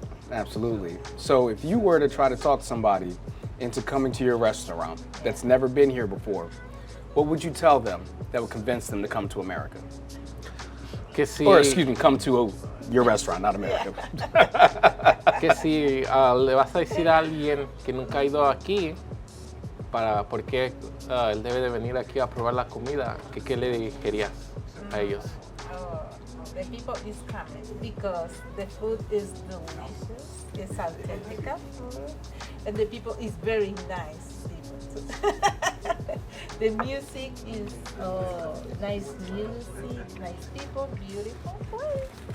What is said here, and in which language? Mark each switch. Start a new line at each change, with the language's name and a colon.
English: Absolutely. So if you were to try to talk somebody into coming to your restaurant that's never been here before, what would you tell them that would convince them to come to America?
Spanish: Que si,
English: Or excuse me, come to your restaurant, not America.
Spanish: que si le vas a decir a alguien que nunca ha ido aquí, por qué él debe de venir aquí a probar la comida, ¿qué le dirías a ellos?
English: The people is coming because the food is delicious, it's authentic food, and the people is very nice people. The music is nice music, nice people, beautiful place.